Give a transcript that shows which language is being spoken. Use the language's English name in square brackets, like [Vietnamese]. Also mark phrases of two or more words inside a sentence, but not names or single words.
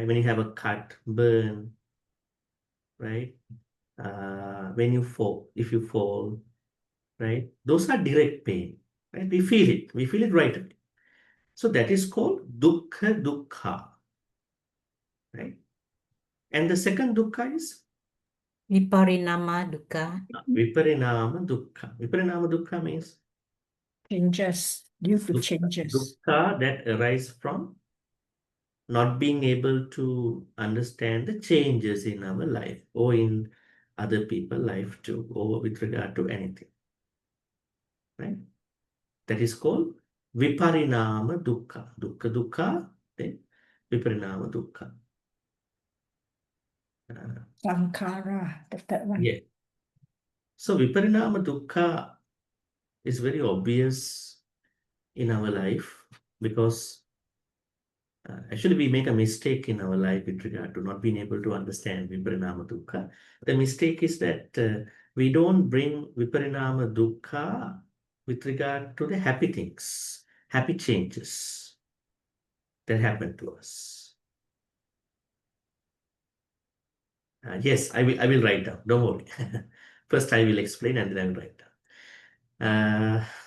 [English] When you have a cut, burn, right? When you fall, if you fall, right? Those are direct pain, right? We feel it. We feel it right away. So that is called [Pali] dukkha dukkha, [English] right? And the second dukkha is [Pali] Viparinama dukkha. viparinama dukkha. Viparinama dukkha means [English] Changes, due to dukkha, changes. dukkha that arise from not being able to understand the changes in our life or in other people's life too, or with regard to anything, right? That is called [Pali] viparinama dukkha. Dukkha dukkha, then viparinama dukkha. [English] Sankara, the third one. Yeah. So [Pali] viparinama dukkha [English] is very obvious in our life because actually we make a mistake in our life with regard to not being able to understand [Pali] viparinama dukkha. [English] The mistake is that we don't bring [Pali] viparinama dukkha [English] with regard to the happy things, happy changes that happen to us. Yes, I will write down. Don't worry. First, I will explain and then I will write down.